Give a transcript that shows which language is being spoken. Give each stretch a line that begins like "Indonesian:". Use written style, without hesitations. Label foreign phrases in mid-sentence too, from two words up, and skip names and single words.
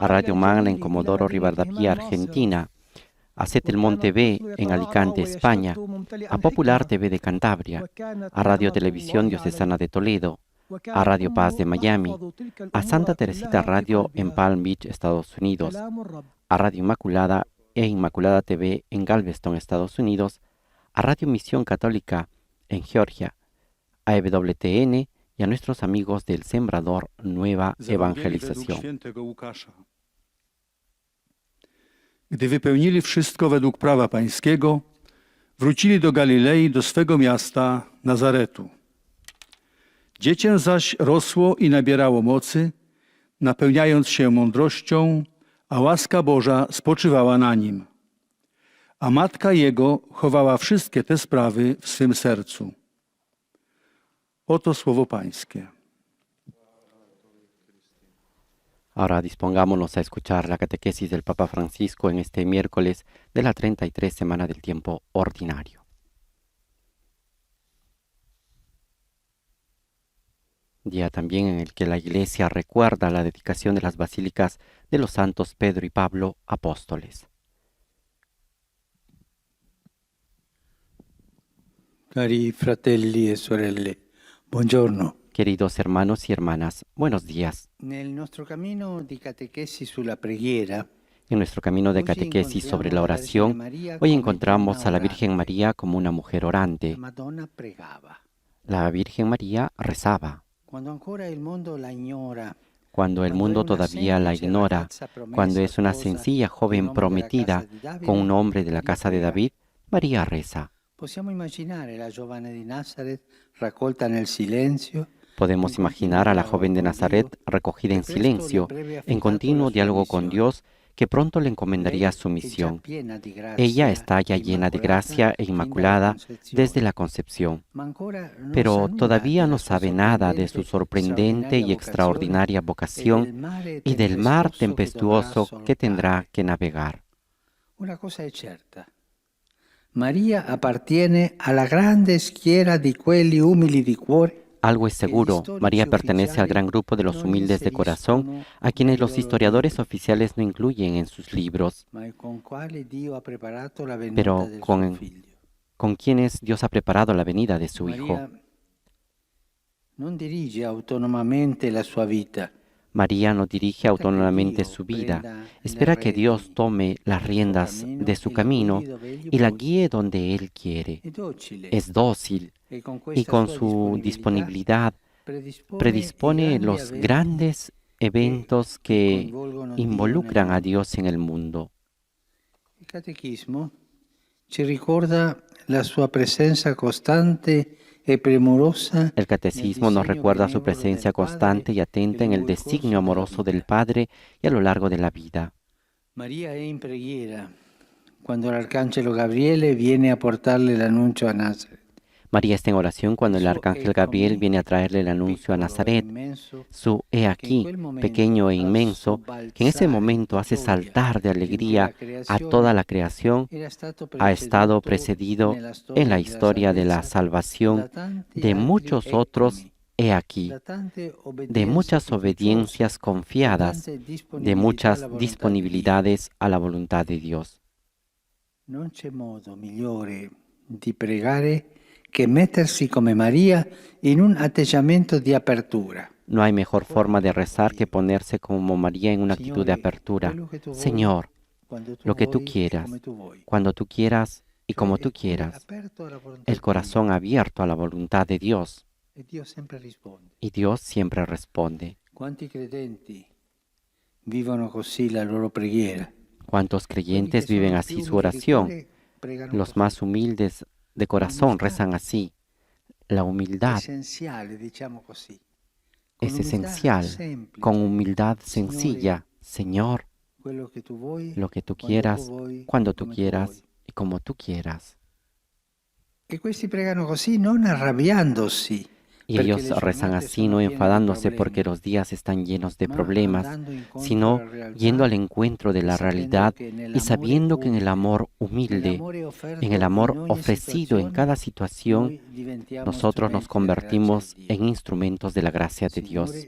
Spanish: Radio Magna en Comodoro Rivadavia, Argentina, a Setelmont TV en Alicante, España, a Popular TV de Cantabria, a Radio Televisión Diocesana de Toledo, a Radio Paz de Miami, a Santa Teresita Radio en Palm Beach, Estados Unidos, a Radio Inmaculada e Inmaculada TV en Galveston, Estados Unidos, a Radio Misión Católica en Georgia, a EWTN y a nuestros amigos del Sembrador Nueva Evangelización.
Polish: Gdy wypełnili wszystko według prawa pańskiego, wrócili do Galilei, do swego miasta Nazaretu. Dziecię zaś rosło i nabierało mocy, napełniając się mądrością, a łaska Boża spoczywała na nim. A matka jego chowała wszystkie te sprawy w swym sercu. Oto słowo pańskie.
Spanish: Ahora dispongámonos a escuchar la catequesis del Papa Francisco en este miércoles de la 33 semana del tiempo ordinario. Día también en el que la Iglesia recuerda la dedicación de las basílicas de los santos Pedro y Pablo, apóstoles.
Italian: Cari fratelli e sorelle, buongiorno.
Spanish: Queridos hermanos y hermanas, buenos días.
Italian: Nel nostro cammino di catechesi sulla preghiera,
Spanish: En nuestro camino de catequesis sobre la oración, hoy encontramos a la Virgen María como una mujer orante.
Italian: la Madonna pregava.
Spanish: La Virgen María rezaba.
Italian: Quando ancora il mondo la ignora,
Spanish: Cuando el mundo todavía la ignora, cuando es una sencilla joven prometida con un hombre de la casa de David, María reza.
Italian: possiamo immaginare la giovane di Nazareth raccolta nel silenzio.
Spanish: Podemos imaginar a la joven de Nazaret recogida en silencio, en continuo diálogo con Dios, que pronto le encomendaría su misión. Ella está ya llena de gracia e inmaculada desde la concepción, pero todavía no sabe nada de su sorprendente y extraordinaria vocación y del mar tempestuoso que tendrá que navegar.
Italian: Una cosa è certa. Maria appartiene alla grande schiera di quelli umili di cuore.
Spanish: Algo es seguro, María pertenece al gran grupo de los humildes de corazón, a quienes los historiadores oficiales no incluyen en sus libros, pero con quienes Dios ha preparado la venida de su Hijo.
Italian: Non dirige autonomamente la sua vita.
Spanish: María no dirige autónomamente su vida, espera que Dios tome las riendas de su camino y la guíe donde Él quiere. Es dócil y con su disponibilidad predispone los grandes eventos que involucran a Dios en el mundo.
Italian: Il catechismo ci ricorda la sua presenza costante e premurosa.
Spanish: El catecismo nos recuerda su presencia constante y atenta en el designio amoroso del Padre y a lo largo de la vida.
Italian: María è in preghiera quando l'arcangelo Gabriele viene a portarle l'annuncio a Nazareth.
Spanish: María está en oración cuando el arcángel Gabriel viene a traerle el anuncio a Nazaret. Su he aquí, pequeño e inmenso, que en ese momento hace saltar de alegría a toda la creación, ha estado precedido en la historia de la salvación de muchos otros he aquí, de muchas obediencias confiadas, de muchas disponibilidades a la voluntad de Dios.
Italian: Non c'è modo migliore di pregare que metersi come María
Spanish: en un
Italian: atteggiamento di apertura.
Spanish: No hay mejor forma de rezar que ponerse como María en una actitud de apertura. Señor, lo que tú quieras, cuando tú quieras y como tú quieras. El corazón abierto a la voluntad de Dios. Y Dios siempre responde.
Italian: Quanti credenti vivono così la loro preghiera?
Spanish: ¿Cuántos creyentes viven así su oración? Los más humildes de corazón rezan así. La humildad es esencial, con humildad sencilla. Señor, lo que tú quieras, cuando tú quieras y como tú quieras.
Italian: E questi pregano così non arrabbiandosi.
Spanish: Y ellos rezan así, no enfadándose porque los días están llenos de problemas, sino yendo al encuentro de la realidad y sabiendo que en el amor humilde, en el amor ofrecido en cada situación, nosotros nos convertimos en instrumentos de la gracia de Dios.